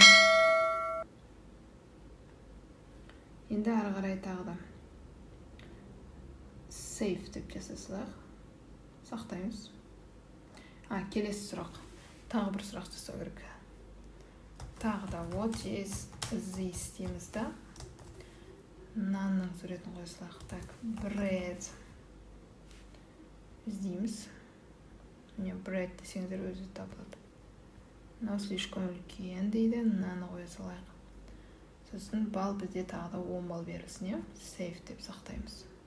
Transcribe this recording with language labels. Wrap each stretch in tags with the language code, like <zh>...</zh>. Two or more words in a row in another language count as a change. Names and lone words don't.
<kk>Енді ары қарай тағы да save деп жасасақ, сақтаймыз. Келесі сұрақ. Тағы бір сұрақ жасау керек. Тағы да</kk> <en>what is this</en> <kk>дейміз да. Нанның суретін қойсақ. Так, bread іздейміз. Міне bread десеңіздер өзі табылады. Мынау слишком үлкен дейді, наны қоя салайық. Сосын бал бізде тағы да 10 бал берілсін, save деп сақтаймыз.</kk>